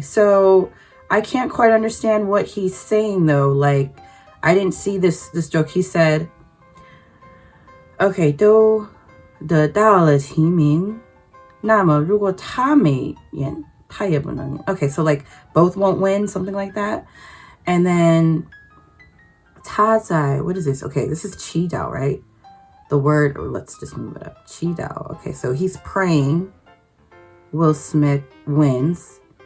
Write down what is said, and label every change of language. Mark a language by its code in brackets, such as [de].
[en] So I can't quite understand what he's saying though. Like, I didn't see this joke. He said, [zh] okay, 都得到了提名，那么如果他没演，他也不能演。 [en] Okay, so like both won't win, something like that. And then [zh] 他在, [en] what is this? Okay, this is 祈祷, right? The word, or let's just move it up. 祈祷. Okay, so he's praying Will Smith wins.